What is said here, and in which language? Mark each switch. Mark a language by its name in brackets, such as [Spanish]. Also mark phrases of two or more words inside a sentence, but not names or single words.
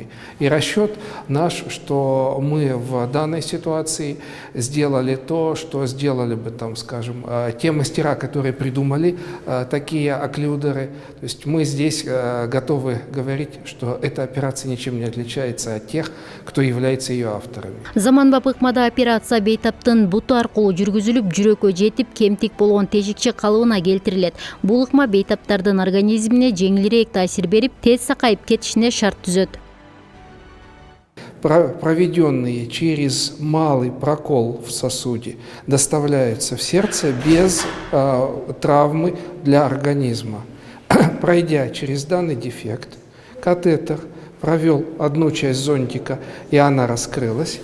[Russian] И расчет наш, что мы в данной ситуации сделали то, что сделали бы, там, скажем, те мастера, которые придумали такие окклюдеры. То есть мы здесь готовы говорить, что эта операция ничем не отличается от тех, кто является ее авторами. [Kyrgyz] Заманбап ыкмада операция бейтаптын буту аркылуу жүргүзүлүп, жүрөккө жетип, кемтик болгон тешикче калыбына келтирилет. Бул ыкма бейтаптардын организмине жеңилирээк таасир берип, тез сакайып кетишине шарт түзөт. [Russian] Проведенные через малый прокол в сосуде доставляются в сердце без травмы для организма. Пройдя через данный дефект, катетер провел одну часть зонтика, и она раскрылась.